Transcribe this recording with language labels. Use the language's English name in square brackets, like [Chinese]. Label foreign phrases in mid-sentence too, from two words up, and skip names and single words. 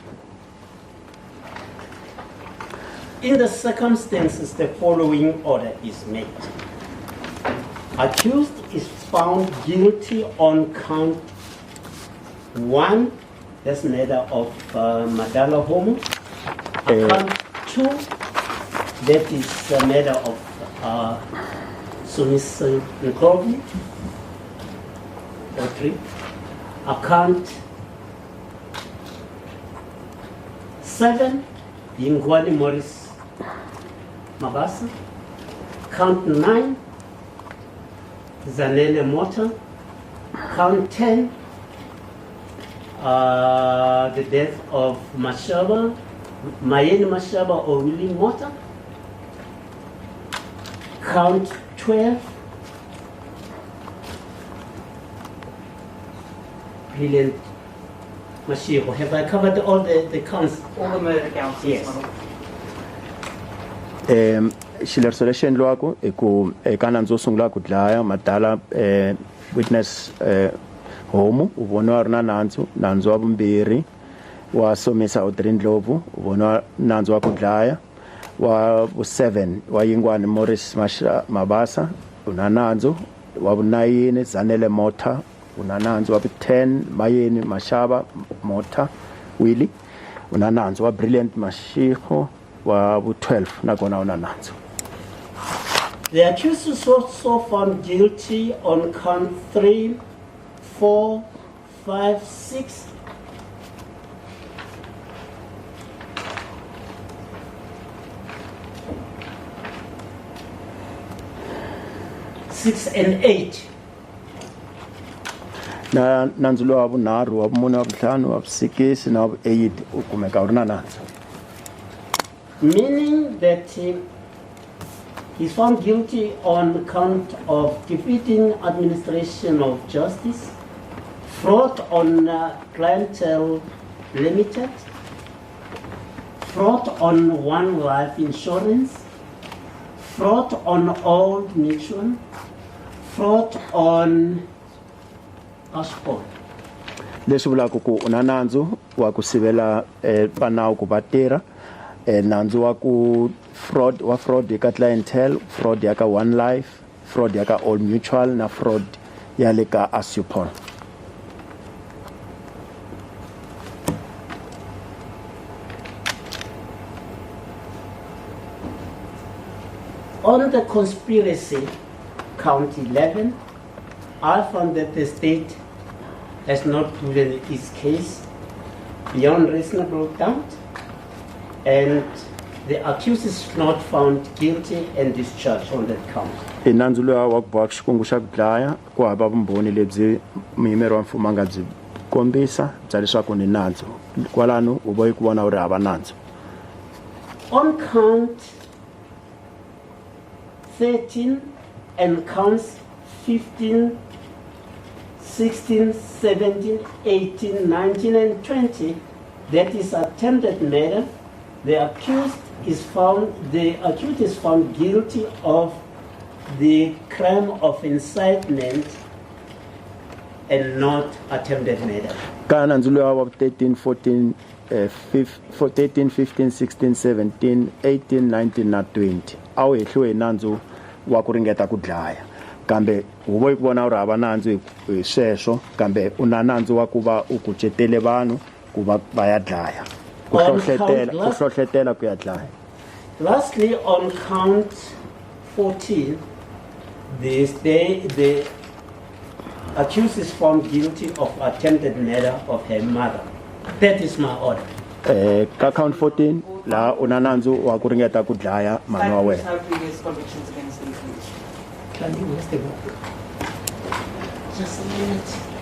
[English] In the circumstances, the following order is made. Accused is found guilty on count 1, that's murder of Madala Homo. Count 2, that is the murder of Nomia Ndlovu, or 3. Account 7, Yingwani Morris Mabasa. Count 9, Zanele Mota. Count 10, the death of Mayeni Mashaba or Willie Mota. Count 12, Brilliant Mashiho. Have I covered all the counts? All the murder counts? Yes. [Tsonga] Xileriso lexi endliwaka I ku eka nandzu wo sungula ku dlaya Madala witness Homo u voniwa ri na nandzu wa vumbirhi wa Somisa Audrey Ndlovu u voniwa nandzu wa ku dlaya wa vu-7 wa Yingwani Morris Mabasa u na nandzu wa vu-9 Zanele Mota u na nandzu wa vu-10 Mayeni Mashaba Mota Willie u na nandzu wa Brilliant Mashiho wa vu-12 nakona u na nandzu. [English] The accused is also found guilty on count 3, 4, 5, 6. And 8. [Tsonga] Na nandzu lowa vunharhu wa vumune wa vutlhanu wa vu-6 na wa vu-8 u kumeka u ri na nandzu. [English] Meaning that he's found guilty on count of defeating administration of justice, fraud on clientele limited, fraud on one life insurance, fraud on Old Mutual, fraud on passport. [Tsonga] Leswi vulaka ku u na nandzu wa ku sivela vanawu ku va tirha, nandzu wa ku fraud eka clientele, fraud ya ka One Life, fraud ya ka Old Mutual na fraud ya le ka Asupol. [English] On the conspiracy, count 11, I found that the state has not proven its case beyond reasonable doubt, and the accused is not found guilty and discharged on that count. [Tsonga] I nandzu lowa wa ku boha xikungu xa ku dlaya ku hava vumbhoni lebyi muyimeri wa mfumo a nga byi kombisa bya leswaku ni nandzu kwalano u bohi ku vona u ri hava nandzu. [English] On count 13 and counts 15, 16, 17, 18, 19, and 20, that is attempted murder, the accused is found guilty of the crime of incitement and not attempted murder. [Tsonga] Ka nandzu lowa wa 13, 14, 13, 15, 16, 17, 18, 19 na 20 a wu hehliwe hi nandzu wa ku ringeta ku dlaya, kambe u bohi ku vona u ri hava nandzu hi sweswo, kambe u na nandzu wa ku va u kucetele vanhu ku va ya dlaya, ku hlohlotela ku ya dlaya. [English] Lastly, on count 14, the accused is found guilty of attempted murder of her mother. That is my order. [Tsonga] Ka count 14 la u na nandzu wa ku ringeta ku dlaya mama wa wena. [English] No previous convictions against the accused. Can you where's the book? Just a minute.